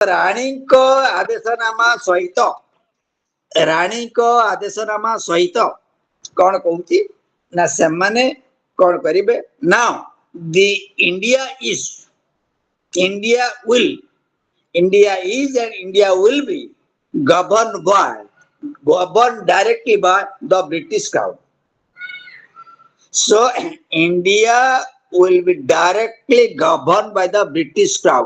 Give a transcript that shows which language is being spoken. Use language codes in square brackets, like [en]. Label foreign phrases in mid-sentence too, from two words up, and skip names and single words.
[or] ରାଣୀଙ୍କ ଆଦେଶନାମା ସହିତ କଣ କହୁଛି ନା ସେମାନେ କଣ କରିବେ ନା [en] the India is and India will be governed directly by the British Crown. So India will be directly governed by the British Crown.